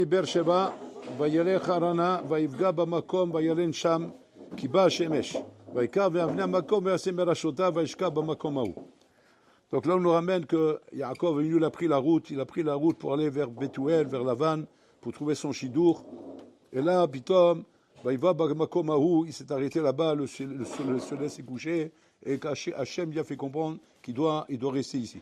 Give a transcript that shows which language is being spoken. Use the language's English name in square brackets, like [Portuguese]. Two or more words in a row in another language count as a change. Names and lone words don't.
[Hebrew] Beersheba, וילך הרנה, ויפגע במקום, וילן שם, כי באה השמש. ויקרא ואבני המקום, ויעשה מראשותיו, וישכב במקום ההוא. [French] Donc là, on nous ramène que Yaakov, il a pris la route pour aller vers Bethuel, vers Lavan, pour trouver son chidour. Et là, Pitom, il va à [Hebrew] מקום ההוא, [French] il s'est arrêté là-bas, le soleil s'est couché, et Hachem lui a fait comprendre qu'il doit rester ici.